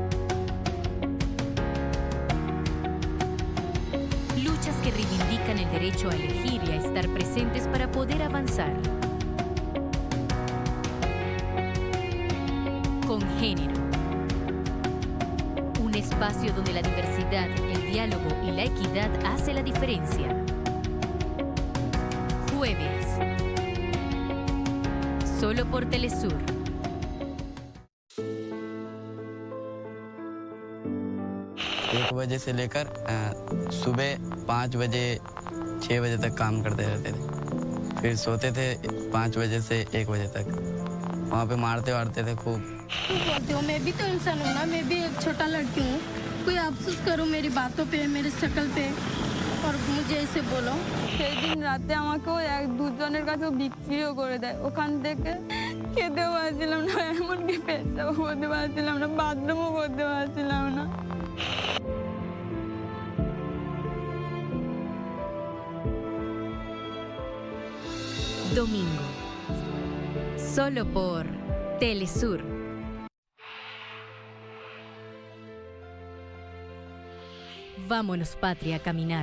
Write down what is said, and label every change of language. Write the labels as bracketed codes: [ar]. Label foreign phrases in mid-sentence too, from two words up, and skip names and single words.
[es] Luchas que reivindican el derecho a elegir y a estar presentes para poder avanzar. con género. Un espacio donde la diversidad, el diálogo y la equidad hace la diferencia. Jueves. Solo por Telesur. [hi] एक बजे से लेकर सुबह 5 बजे 6 बजे तक काम करते रहते थे, फिर सोते थे 5 बजे से 1 बजे तक। वहाँ पे मारते वारते थे खूब। बोलते हो, मैं भी तो इंसान हूँ ना, मैं भी एक छोटा लड़की हूँ। कोई अफसोस करो मेरी बातों पे, मेरे शक्ल पे, और मुझे ऐसे बोलो। [bn] সেই দিন রাতে আমাকেও এক দুজনের কাছে বিক্রিও করে দেয়। ওখান থেকে খেতেও পারছিলাম না, এমনকি পেটটাও করতে পারছিলাম না, বাথরুমও করতে পারছিলাম না। [es] Domingo. Solo por Telesur. Vámonos, patria, a caminar.